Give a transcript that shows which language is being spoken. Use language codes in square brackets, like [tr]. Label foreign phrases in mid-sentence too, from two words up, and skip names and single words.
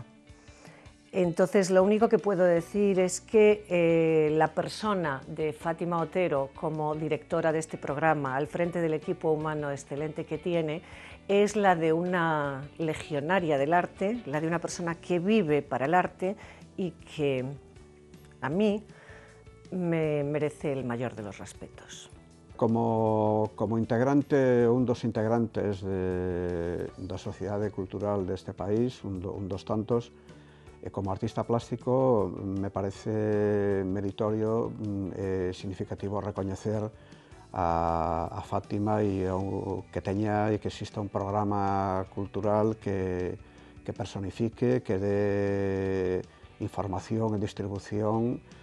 [es] Entonces, lo único que puedo decir es que la persona de Fátima Otero como directora de este programa, al frente del equipo humano excelente que tiene, es la de una legionaria del arte, la de una persona que vive para el arte y que a mí me merece el mayor de los respetos. [gl] Como integrante, un dos integrantes da Sociedade Cultural deste país, un dos tantos, como artista plástico [es] me parece meritorio [gl] e significativo recoñecer a Fátima e que teña e que exista un programa cultural que personifique, que dé información e distribución